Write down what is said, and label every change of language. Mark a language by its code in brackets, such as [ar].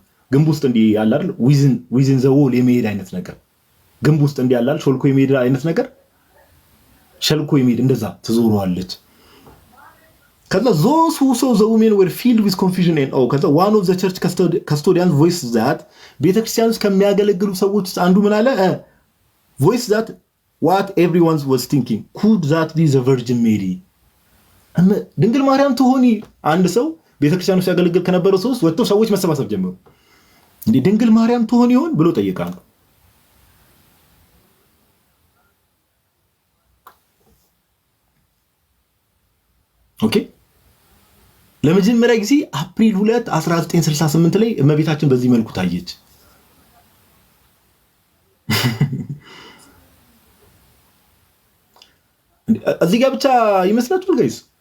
[am] ግንብ ውስጥ እንዲህ አለ አይደል? [en] within the wall [am] የሚሄድ አይነት ነገር ግንብ ውስጥ እንዲህ አለ አይደል? ሾልኮ የሚሄድ አይነት ነገር ሸልኮ የሚሄድ እንደዛ ትዞረዋለች። ከዛ [en] those who saw the women were filled with confusion and awe። [am] ከዛ [en] one of the church custodians voiced that [am] ቤተክርስቲያን ውስጥ ከሚያገለግሉ ሰዎች ውስጥ አንዱ ምን አለ? [en] voiced that what everyone was thinking, could that be the Virgin Mary? [am] ድንግል ማርያም ትሆኒ? አንድ ሰው ቤተክርስቲያን ውስጥ ያገለግል ከነበረው ሰው ውስጥ ወጥተው ሰዎች መሰባሰብ ጀመሩ። እንዴ ድንግል ማርያም ትሆን ይሆን ብሎ ጠየቃሉ። ኦኬ ለመጀመሪያ ጊዜ አፕሪል 2 1968 ላይ እመቤታችን በዚህ መልኩ ታየች። እዚህ ጋር ብቻ ይመስላችኋል ጋይስ?